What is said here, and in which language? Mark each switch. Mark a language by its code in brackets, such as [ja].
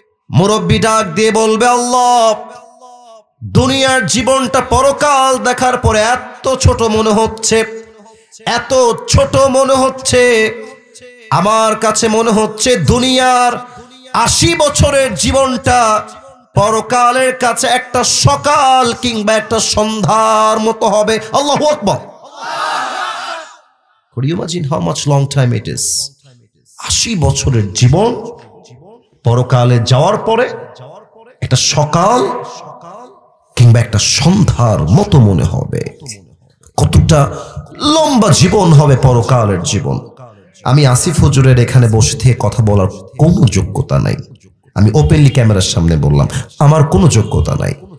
[bn] মুরব্বী ডাক দিয়ে বলবে, আল্লাহ, দুনিয়ার জীবনটা পরকাল দেখার পরে এত ছোট মনে হচ্ছে, এত ছোট মনে হচ্ছে, আমার কাছে মনে হচ্ছে দুনিয়ার 80 বছরের জীবনটা পরকালের কাছে একটা সকাল কিংবা একটা সন্ধ্যার মতো হবে। আল্লাহু আকবার। [en] Could you imagine how much long time it is? [bn] 80 বছরের জীবন পরকালে যাওয়ার পরে একটা সকাল কিংবা একটা সন্ধ্যার মতো মনে হবে। কতটা লম্বা জীবন হবে পরকালের জীবন। আমি আসিফ হুজুরের এখানে বসে থেকে কথা বলার কোনো যোগ্যতা নাই, আমি ওপেনলি ক্যামেরার সামনে বললাম, আমার কোনো যোগ্যতা নাই।